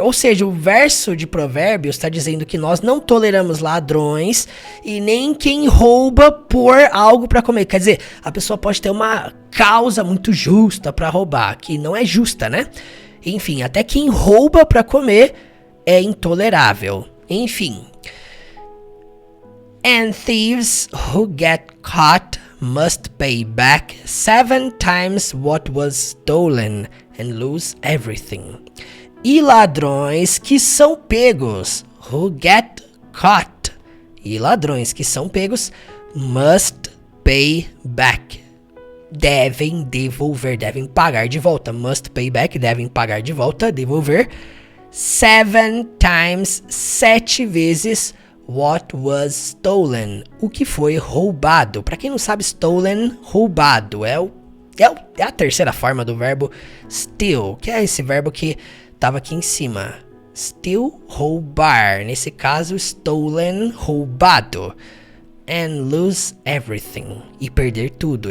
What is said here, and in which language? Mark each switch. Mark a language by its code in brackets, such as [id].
[pt] Ou seja, o verso de Provérbios está dizendo que nós não toleramos ladrões e nem quem rouba por algo para comer. Quer dizer, a pessoa pode ter uma causa muito justa para roubar, que não é justa, né? Enfim, até quem rouba para comer é intolerável. Enfim. [en] And thieves who get caught must pay back 7 times what was stolen and lose everything. [pt] E ladrões que são pegos, [en] who get caught. [pt] E ladrões que são pegos, [en] must pay back. [pt] Devem devolver, devem pagar de volta. [en] Must pay back, [pt] devem pagar de volta, devolver. [en] 7 times, [pt] 7 vezes [en] what was stolen. [pt] O que foi roubado. Para quem não sabe, stolen, roubado. É a terceira forma do verbo steal, que é esse verbo que estava aqui em cima. Steal, roubar. Nesse caso, stolen, roubado. [en] And lose everything. [pt] E perder tudo.